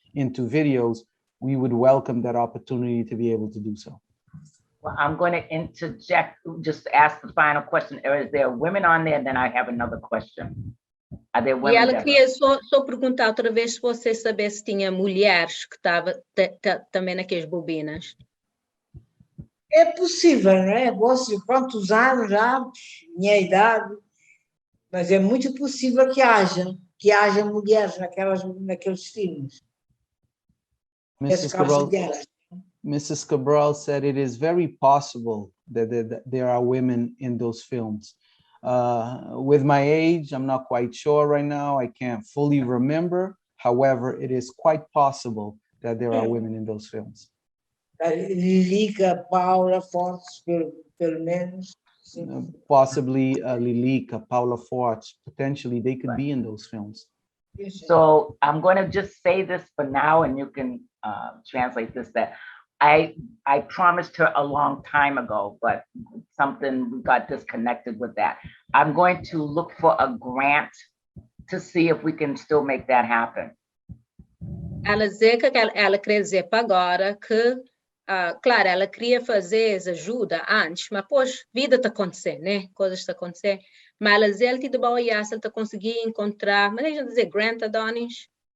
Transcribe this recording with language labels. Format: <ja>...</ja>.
<en>into videos, we would welcome that opportunity to be able to do so. Well, I'm going to interject, just ask the final question. Is there women on there? And then I have another question. Are there</en> <pt>E</pt> <en>women?</en> <pt>ela</pt> <en>that</en> <pt>queria só perguntar outra vez se você sabia se tinha mulheres que estavam também naquelas bobinas. É possível, não é? Você, quantos anos já, minha idade, mas é muito possível que haja mulheres naqueles filmes. Esse caso delas.</pt> <en>Mrs. Cabral said it is very possible that there are women in those films. With my age, I'm not quite sure right now. I can't fully remember. However, it is quite possible that there are women in those films.</en> <pt>Lilica, Paula, Fortes, pelo menos.</pt> <en>Possibly Lilica, Paula Fortes, potentially they could be in those films. So I'm going to just say this for now, and you can translate this, that I promised her a long time ago, but something got disconnected with that. I'm going to look for a grant to see if we can still make that happen.</en> <pt>Ela dizer que ela queria dizer para agora que, claro, ela queria fazer ajuda antes, mas depois vida está acontecendo, né? Coisas estão acontecendo. Mas ela dizer que de boa ela está conseguindo encontrar, mas deixa eu dizer, grant, Adonis?</pt>